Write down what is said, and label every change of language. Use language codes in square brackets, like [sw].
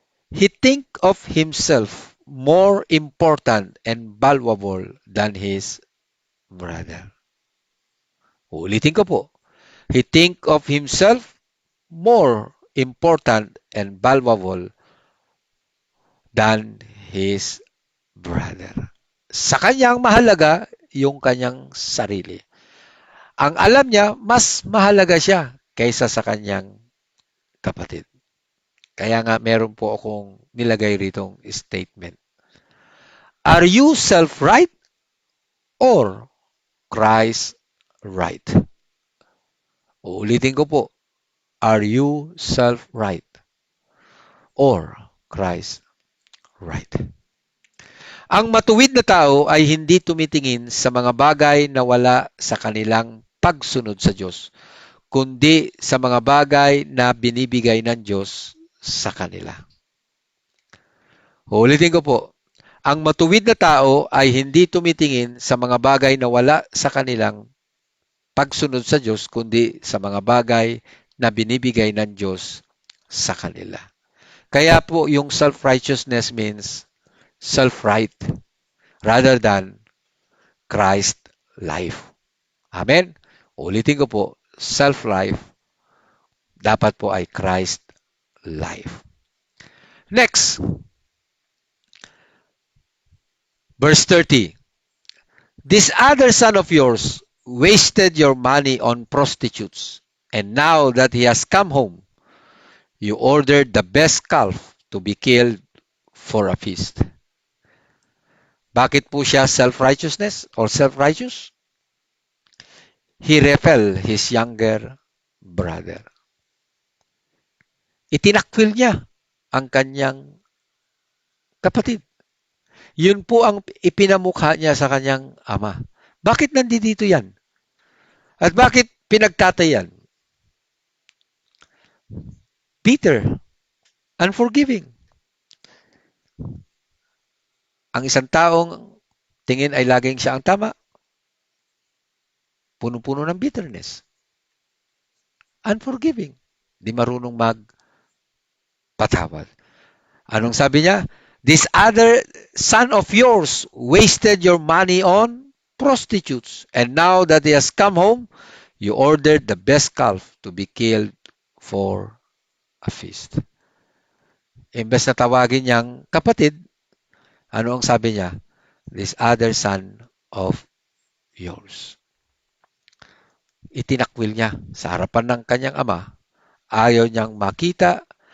[en] He think of himself more important and valuable than his brother. [tl] Ulitin ko po. [en] He think of himself more important and valuable than his brother. [tl] Sa kanyang mahalaga yung kanyang sarili. Ang alam niya, mas mahalaga siya kaysa sa kanyang kapatid. Kaya nga meron po akong nilagay ritong statement. [en] Are you self-right or Christ right? [tl] Uulitin ko po. [en] Are you self-right or Christ right? [tl] Ang matuwid na tao ay hindi tumitingin sa mga bagay na wala sa kanilang pagsunod sa Diyos, kundi sa mga bagay na binibigay ng Diyos sa kanila. Ulitin ko po. Ang matuwid na tao ay hindi tumitingin sa mga bagay na wala sa kanilang pagsunod sa Diyos, kundi sa mga bagay na binibigay ng Diyos sa kanila. [en] Kaya po yung self-righteousness means self-right rather than Christ life. [tl] Amen? Ulitin ko po, self-life dapat po ay [en] Christ life. Next, verse 30. This other son of yours wasted your money on prostitutes, and now that he has come home, you ordered the best calf to be killed for a feast. [tl] Bakit po siya [en] self-righteousness or self-righteous? He repelled his younger brother. [tl] Itinakwil niya ang kanyang kapatid. Yun po ang ipinamukha niya sa kanyang ama. Bakit nandito yan? At bakit pinagtatayan? [en] Bitter, unforgiving. [tl] Ang isang taong tingin ay laging siya ang tama, puno-puno ng bitterness. [en] Unforgiving. [tl] Di marunong magpatawad. Anong sabi niya? [en] This other son of yours wasted your money on prostitutes. And now that he has come home, you ordered the best calf to be killed for a feast. [tl] Imbes na tawagin niyang kapatid, ano ang sabi niya? [en] This other son of yours. [tl] Itinakwil niya sa harapan ng kanyang ama. Ayaw niyang makita,